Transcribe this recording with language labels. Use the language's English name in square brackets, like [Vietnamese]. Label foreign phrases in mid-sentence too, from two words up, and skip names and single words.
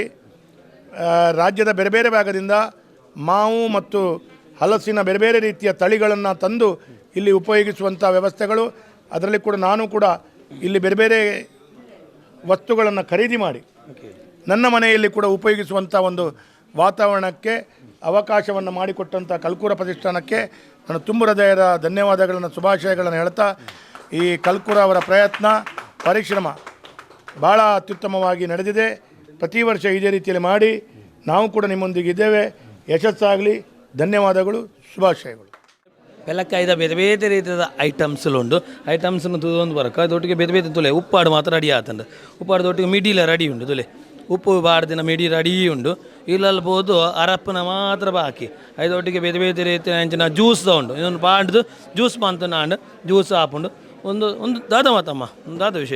[Kannada] ರಾಜ್ಯದ ಬೇರೆ ಬೇರೆ ಭಾಗದಿಂದ ಮಾವು ಮತ್ತು ಹಲಸಿನ ಬೇರೆ ಬೇರೆ ರೀತಿಯ ತಳಿಗಳನ್ನು ತಂದು ಇಲ್ಲಿ ಉಪಯೋಗಿಸುವಂಥ ವ್ಯವಸ್ಥೆಗಳು, ಅದರಲ್ಲಿ ಕೂಡ ನಾನು ಕೂಡ ಇಲ್ಲಿ ಬೇರೆ ಬೇರೆ ವಸ್ತುಗಳನ್ನು ಖರೀದಿ ಮಾಡಿ ನನ್ನ ಮನೆಯಲ್ಲಿ ಕೂಡ ಉಪಯೋಗಿಸುವಂಥ ಒಂದು ವಾತಾವರಣಕ್ಕೆ ಅವಕಾಶವನ್ನು ಮಾಡಿಕೊಟ್ಟಂಥ ಕಲ್ಕೂರ ಪ್ರತಿಷ್ಠಾನಕ್ಕೆ ನಾನು ತುಂಬ ಹೃದಯದ ಧನ್ಯವಾದಗಳನ್ನು, ಶುಭಾಶಯಗಳನ್ನು ಹೇಳ್ತಾ, ಈ ಕಲ್ಕೂರ ಅವರ ಪ್ರಯತ್ನ, ಪರಿಶ್ರಮ ಭಾಳ ಅತ್ಯುತ್ತಮವಾಗಿ ನಡೆದಿದೆ. ಪ್ರತಿ ವರ್ಷ ಇದೇ ರೀತಿಯಲ್ಲಿ ಮಾಡಿ ನಾವು ಕೂಡ ನಿಮ್ಮೊಂದಿಗೆ ಇದ್ದೇವೆ. ಯಶಸ್ಸಾಗಲಿ. ಧನ್ಯವಾದಗಳು, ಶುಭಾಶಯಗಳು. [Tulu] ಬೆಲ್ಲಕ್ಕಾಯ್ದ ಬೇರೆ ಬೇರೆ ರೀತಿಯ ಐಟಮ್ಸ್ಲುಂಡು. ಐಟಮ್ಸ್ನು ತುದೊಂದು ಬರಕ ಅದೊಟ್ಟಿಗೆ ಬೇರೆ ಬೇರೆ ತುಲೆ ಉಪ್ಪಾಡು ಮಾತ್ರ ರೆಡಿ ಆತಂಡು. ಉಪ್ಪಾಡ್ದೊಟ್ಟಿಗೆ ಮಿಡಿಲ ರೆಡಿ ಉಂಡು. ತುಲೆ ಉಪ್ಪು ಬಾಡ್ದಿನ ಮಿಡಿ ರೆಡಿ ಉಂಡು. ಇಲ್ಲಲ್ಬೋದು ಅರಪ್ಪನ ಮಾತ್ರ ಬಾಕಿ. ಅದೊಟ್ಟಿಗೆ ಬೇರೆ ಬೇರೆ ರೀತಿಯ ಅಂಚಿನ ಜ್ಯೂಸ್ ಉಂಡು. ಇದೊಂದು ಬಾಡ್ದು ಜ್ಯೂಸ್ ಬಂತು ನಾಂಡು ಜ್ಯೂಸ್ ಹಾಪುಂಡು. ಒಂದು ದಾದ ಮಾತಮ್ಮ, ಒಂದು ದಾದ ವಿಶೇಷ